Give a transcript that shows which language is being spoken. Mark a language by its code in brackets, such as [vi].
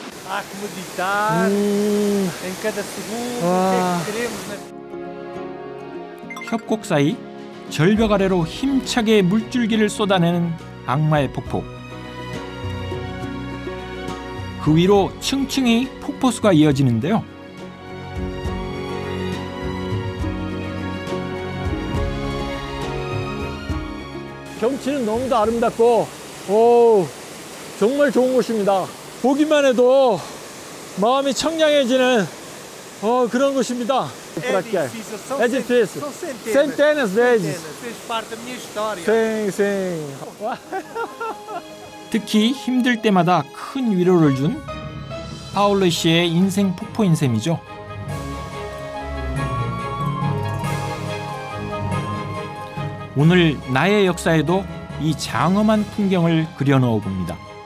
[pt] Há que meditar em cada segundo. O que é que queremos? [ko] 협곡 사이 절벽 아래로 힘차게 물줄기를 쏟아내는 악마의 폭포. 그 위로 층층이 폭포수가 이어지는데요. 경치는 너무도 아름답고, 오, 정말 좋은 곳입니다. 보기만 해도 마음이 청량해지는 그런 곳입니다. [pt] Edifícios, são centenas vezes. fez parte da minha história. 생, 생. [ko] 특히 힘들 때마다 큰 위로를 준 파올로 씨의 인생 폭포인 셈이죠. 오늘 나의 역사에도 이 장엄한 풍경을 그려넣어 봅니다.